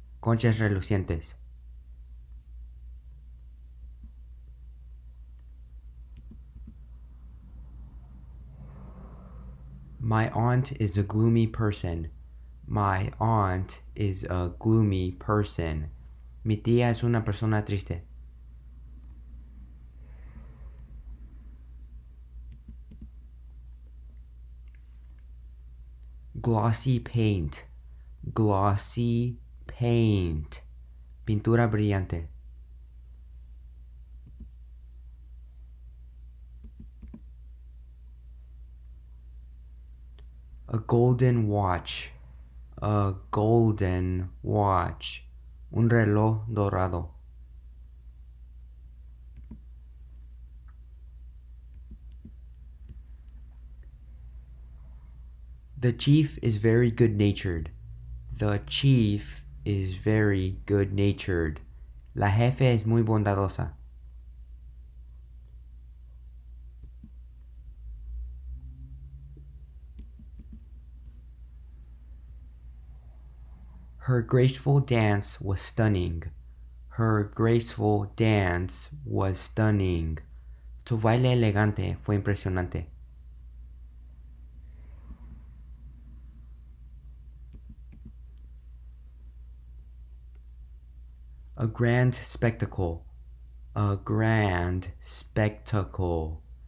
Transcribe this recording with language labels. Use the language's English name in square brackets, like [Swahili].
[Spanish] Conchas relucientes. [English] My aunt is a gloomy person. My aunt is a gloomy person. [Spanish] Mi tía es una persona triste. [English] Glossy paint. Glossy paint. [Spanish] Pintura brillante. [English] A golden watch. A golden watch. [Spanish] Un reloj dorado. [English] The chief is very good-natured. The chief is very good-natured. [Spanish] La jefe es muy bondadosa. [English] Her graceful dance was stunning. Her graceful dance was stunning. [Spanish] Su baile elegante fue impresionante. [English] A grand spectacle. A grand spectacle.